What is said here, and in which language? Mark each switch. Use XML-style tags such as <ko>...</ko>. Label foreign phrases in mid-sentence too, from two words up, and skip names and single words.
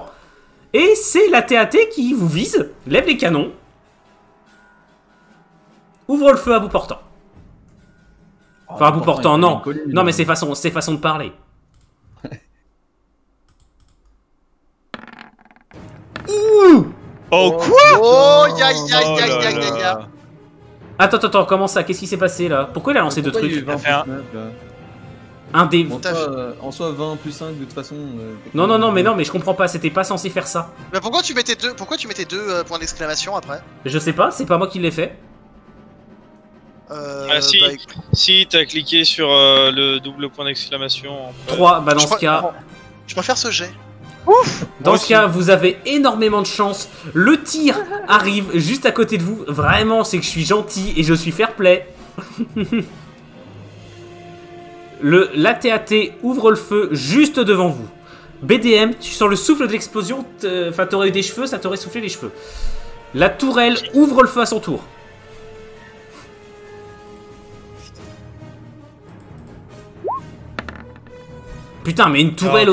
<fr>Et c'est la TAT qui vous vise, lève les canons, ouvre le feu à bout portant. Enfin, à bout portant, non. Non, mais c'est façon de parler. Ouh! Oh, quoi? Oh, ya ya Oh ya là ya ya là. ya. Attends, comment ça? Qu'est-ce qui s'est passé là? Pourquoi il a lancé 2 Pourquoi il y a eu trucs? 20 fait un- plus 9, là Un dé. En soi, 20 plus 5, de toute façon. Non, mais je comprends pas, c'était pas censé faire ça. Mais pourquoi tu mettais deux points d'exclamation après? Je sais pas, c'est pas moi qui l'ai fait. Ah, si. Bah, écoute, Si t'as cliqué sur le double point d'exclamation. 3, bah dans je ce cas. je préfère ce jet. Dans Moi ce aussi. cas, vous avez énormément de chance. Le tir arrive juste à côté de vous. Vraiment, c'est que je suis gentil et je suis fair play. L'AT-AT ouvre le feu juste devant vous. BDM, tu sens le souffle de l'explosion. Enfin, t'aurais eu des cheveux, ça t'aurait soufflé les cheveux. La tourelle ouvre le feu à son tour. Putain, mais une tourelle</fr>